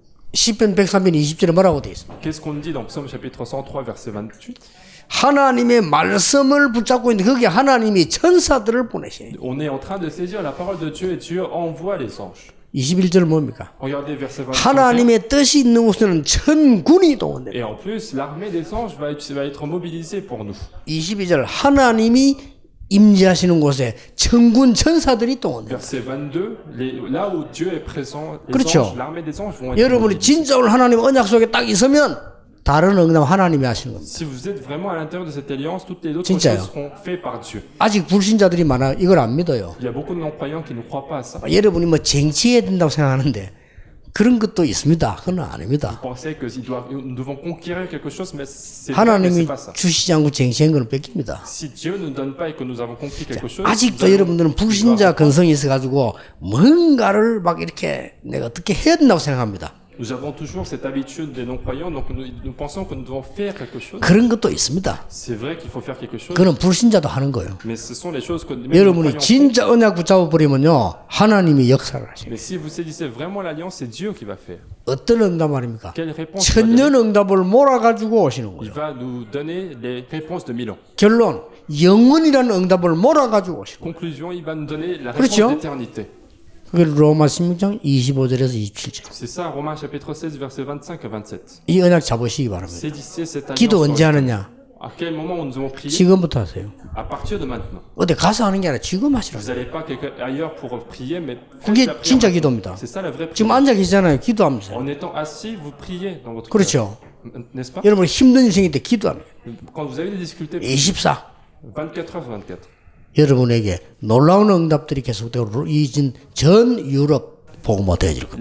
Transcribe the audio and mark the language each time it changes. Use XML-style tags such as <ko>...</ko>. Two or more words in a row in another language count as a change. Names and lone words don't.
<ko>시편 103편 20절에 뭐라고 되어 있습니까?</ko> <fr>Qu'est-ce qu'on dit dans Psaume chapitre 103 verset 28?</fr> <ko>하나님의 말씀을 붙잡고 있는데 거기에 하나님이 천사들을 보내시네.</ko> <fr>On est en train de saisir la parole de Dieu et Dieu envoie les anges.</fr> <ko>21절 뭡니까?</ko> <fr>Regardez verset 25.</fr> <ko>하나님의 뜻이 있는 곳에는 천군이 동원됩니다.</ko> <fr>Et en plus, l'armée des anges va être mobilisée pour nous.</fr> <ko>22절 하나님이 임재하시는 곳에 천군 천사들이 동원됩니다.</ko> <fr>Verset 22, là où Dieu est présent, les</fr> <ko>그렇죠.</ko> <fr>anges, l'armée des anges vont être</fr> <ko>여러분이</ko> <fr>mobilisés.</fr> <ko>진짜 오늘 하나님 언약 속에 딱 있으면 다른 응답 하나님이 하시는 겁니다.</ko> <fr>Si vous êtes vraiment à l'intérieur de cette alliance, toutes les autres</fr> <ko>진짜요.</ko> <fr>choses seront faites par Dieu.</fr> <ko>아직 불신자들이 많아 이걸 안 믿어요.</ko> <fr>Il y a beaucoup de non-croyants qui ne croient pas à ça.</fr> <ko>여러분이 뭐 쟁취해야 된다고 생각하는데 그런 것도 있습니다. 그건 아닙니다.</ko> <fr>Pensez que nous devons conquérir quelque chose, mais c'est vrai que</fr> <ko>하나님이</ko> <fr>c'est pas ça.</fr> <ko>주시지 않고 쟁취한 건 뺏깁니다.</ko> <fr>Si Dieu ne donne pas et que nous avons conquis quelque chose,</fr> <ko>아직도</ko> <fr>nous allons-</fr> <ko>여러분들은 불신자 근성이 있어가지고 뭔가를 막 이렇게 내가 어떻게 해야 된다고 생각합니다.</ko> <fr>nous avons toujours cette habitude des non-croyants, donc nous pensons que nous devons faire quelque chose.</fr> <ko>그런 것도 있습니다.</ko> <fr>C'est vrai qu'il faut faire quelque chose,</fr> <ko>그건 불신자도 하는 거예요.</ko> <fr>mais ce sont les choses que même les</fr> <ko>여러분이</ko> <fr>croyants font.</fr> <ko>진짜 언약 붙잡아 버리면요 하나님이 역사를 하십니다.</ko> <fr>Mais si vous saisissez vraiment l'alliance, c'est Dieu qui va faire.</fr> <ko>어떤 응답 말입니까?</ko> <fr>Quelle réponse il va donner?</fr> <ko>천년 응답을 몰아가지고 오시는</ko> <fr>Il</fr> <ko>거예요.</ko> <fr>va nous donner les réponses de 1000 ans.</fr> <ko>결론 영원이라는 응답을 몰아가지고 오시는 거예요.</ko> <fr>Conclusion, il va nous donner la réponse</fr> <ko>그렇죠?</ko> <fr>d'éternité.</fr> <ko>그게 로마 16장 25절에서 27절.</ko> <fr>C'est ça, Romains chapitre 16, versets 25 à 27.</fr> <ko>이 언약 잡으시기 바랍니다.</ko> <fr>Saisissez cette</fr> <ko>기도</ko> <fr>alliance.</fr> <ko>언제 하느냐?</ko> <fr>À quel moment nous devons prier?</fr> <ko>지금부터 하세요.</ko> <fr>À partir de maintenant.</fr> <ko>어디 가서 하는 게 아니라 지금 하시라고.</ko> <fr>Vous n'allez pas ailleurs pour prier, mais faites</fr> <ko>그게</ko> <fr>la prière</fr> <ko>진짜</ko> <fr>maintenant.</fr> <ko>기도입니다.</ko> <fr>C'est ça la vraie</fr> <ko>지금</ko> <fr>prière.</fr> <ko>앉아 계시잖아요. 기도하면서.</ko> <fr>En étant assis, vous priez dans votre cœur.</fr> <ko>그렇죠.</ko> <fr>N'est-ce pas?</fr> <ko>여러분 힘든 인생일 때 기도합니다.</ko> <fr>Quand vous avez des difficultés, 24. 24 heures sur 24.</fr> <ko>여러분에게 놀라운 응답들이 계속되고 이진 전 유럽 복음화 되어질 겁니다.</ko>